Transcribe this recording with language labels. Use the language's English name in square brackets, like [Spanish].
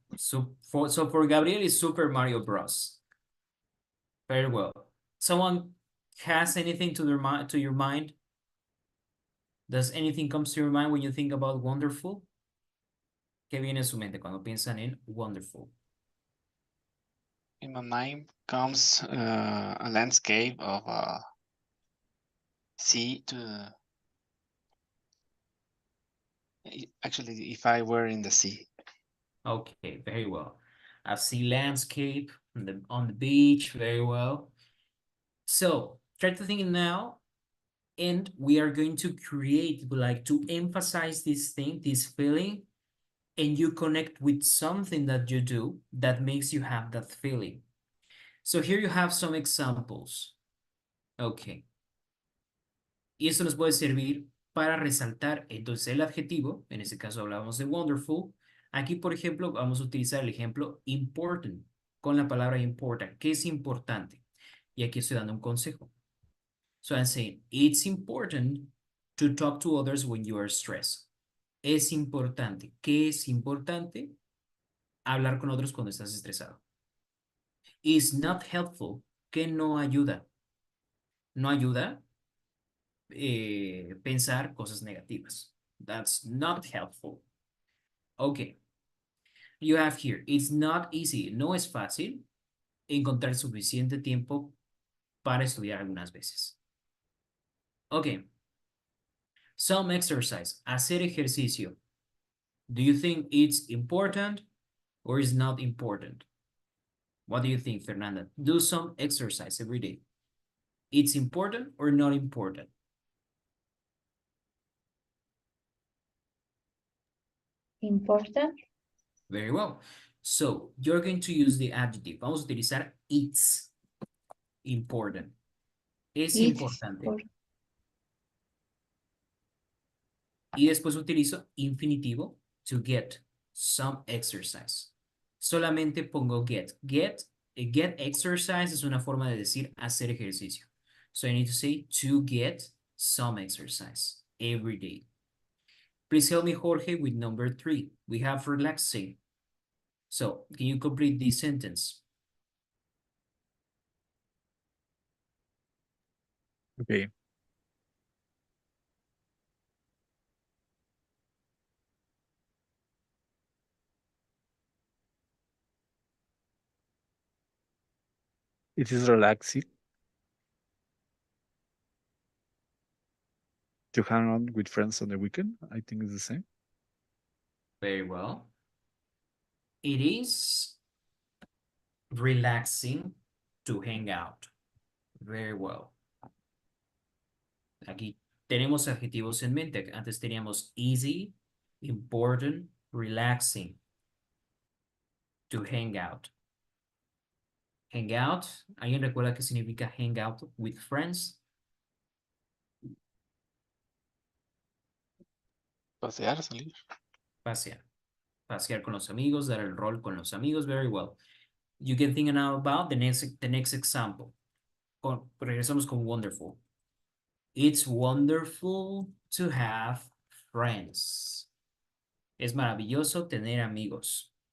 [English] So for Gabriel, it's Super Mario Bros. Very well. Someone has anything to your mind? Does anything comes to your mind when you think about wonderful? [Spanish] ¿Qué viene a su mente cuando piensan en wonderful? [English] In my mind comes a landscape of a sea to actually if I were in the sea. Okay, very well. I see landscape on the beach, very well. So try to think now, and we are going to create, like to emphasize this thing, this feeling, and you connect with something that you do that makes you have that feeling. So here you have some examples. Okay. [Spanish] Y esto nos puede servir para resaltar entonces el adjetivo, en este caso hablamos de wonderful. Aquí, por ejemplo, vamos a utilizar el ejemplo important, con la palabra important. ¿Qué es importante? Y aquí estoy dando un consejo. [English] So I'm saying, it's important to talk to others when you are stressed. [Spanish] Es importante. ¿Qué es importante? Hablar con otros cuando estás estresado. [English] Is not helpful. [Spanish] ¿Qué no ayuda? No ayuda pensar cosas negativas. [English] That's not helpful. Okay. You have here, it's not easy. [Spanish] No es fácil encontrar suficiente tiempo para estudiar algunas veces. [English] Okay. Some exercise. [Spanish] Hacer ejercicio. [English] Do you think it's important? or is not important? What do you think, Fernanda? Do some exercise every day. It's important or not important? Important. Very well. So you're going to use the adjective. [Spanish] Vamos a utilizar [English] it's important. [Spanish] Es [English] It's [Spanish] importante. [English] important. [Spanish] Y después utilizo infinitivo [English] to get some exercise. [Spanish] Solamente pongo get. [English] Get exercise [Spanish] es una forma de decir hacer ejercicio. [English] So I need to say to get some exercise every day. Please help me, Jorge, with number 3. We have relaxing. So can you complete this sentence? Okay. It is relaxing to hang out with friends on the weekend. I think it's the same. Very well. It is relaxing to hang out. Very well. [Spanish] Aquí tenemos adjetivos en mente. Antes teníamos easy, important, relaxing. [English] To hang out. Hang out. [Spanish] ¿Alguien recuerda qué significa [English] hang out with friends? [Spanish] Pasear, salir. Pasear. Pasear con los amigos, dar el rol con los amigos. [English] Very well. You can think now about the next example. [Spanish] Regresamos con [English] wonderful. It's wonderful to have friends. [Spanish] Es maravilloso tener amigos.